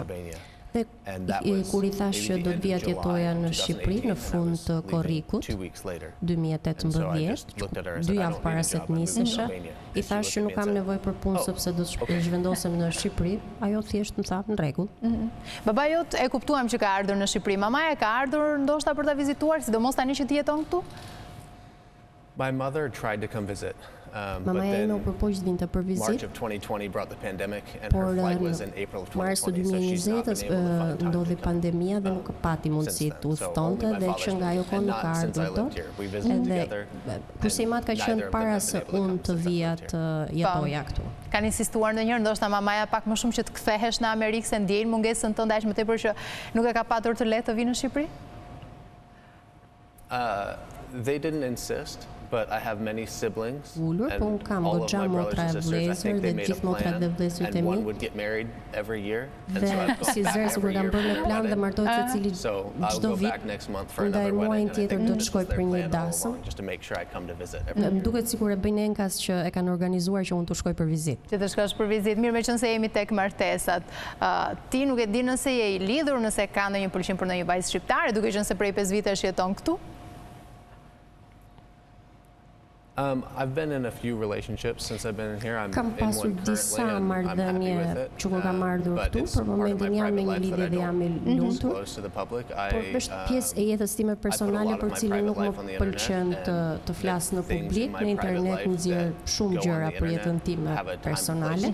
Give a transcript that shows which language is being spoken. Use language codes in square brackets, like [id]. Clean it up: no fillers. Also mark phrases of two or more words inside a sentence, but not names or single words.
[sq] Dhe kur i thash që do të vija të jetoja në Shqipëri në fund të korrikut 2018, 2 javë para se të nisesha, i thash që nuk kam nevojë për punë sepse do të zhvendosem në Shqipëri, ajo thjesht më tha në rregull. Babai jot e kuptuam që ka ardhur në Shqipëri, mamaja ka ardhur ndoshta për ta vizituar, sidomos tani që ti jeton këtu? [en] My mother tried to come visit. [sq] Mamaja ime u përpoq vinte për vizitë, por në mars të 2020 ndodhi pandemia dhe nuk pati mundësi të udhëtonte dhe që nga ajo kohë nuk ka ardhur dot. Edhe kurse i mat ka qenë para se unë të vija të jetoja këtu. Kanë insistuar ndonjëherë ndoshta mamaja pak më shumë që të kthehesh në Amerikë se ndjejnë mungesën tënde aq më tepër që nuk e ka patur të lehtë të vinë në Shqipëri? [en] They didn't insist. But I have many siblings, [sq] Ullur, po unë kam goxha motra e vëllezër dhe gjithë motrat dhe vëllezërit e mi. Dhe si zërë sikur kam bërë në plan dhe martohet secili çdo vit. Ndaj muajin tjetër do të shkoj për një dasëm. Më duket sikur e bëjnë enkas që e kanë organizuar që unë të shkoj për vizitë. Që të shkosh për vizitë. Mirë, meqense jemi tek martesat. Ti nuk e di nëse je i lidhur, nëse ka ndonjë pëlqim për ndonjë vajzë shqiptare, duke qenë se prej 5 vitesh jeton këtu? [en] I've been in a few relationships since I've been here. [sq] Kam pasur disa marrëdhënie që kur kam ardhur këtu, për momentin jam me një lidhje dhe jam i lumtur. Por është pjesë e jetës time personale për cilën nuk më pëlqen të flas në publik, në internet nxjerr shumë gjëra për jetën time personale.